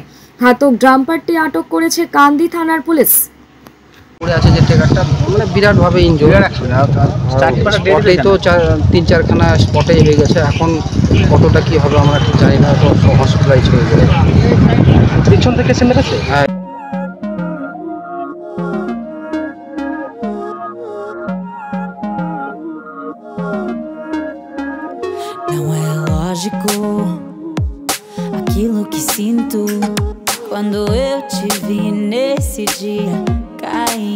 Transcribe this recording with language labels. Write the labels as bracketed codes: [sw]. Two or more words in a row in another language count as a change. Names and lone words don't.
[bn] ঘাতক ডাম্পারটি আটক করেছে কান্দি থানার পুলিশ। পড়ে আছে যে ট্রেকারটা মানে বিরাটভাবে ইনজুরি, স্পটেই তো 3-4 খানা স্পটেই হয়ে গেছে। এখন কতটা কি হবে আমরা ঠিক জানি না, তো হসপিটালাইজ হয়ে গেছে। পিছন থেকে এসে মেরেছে। হ্যাঁ, [pt] Não é lógico aquilo que sinto quando eu te vi nesse dia cair.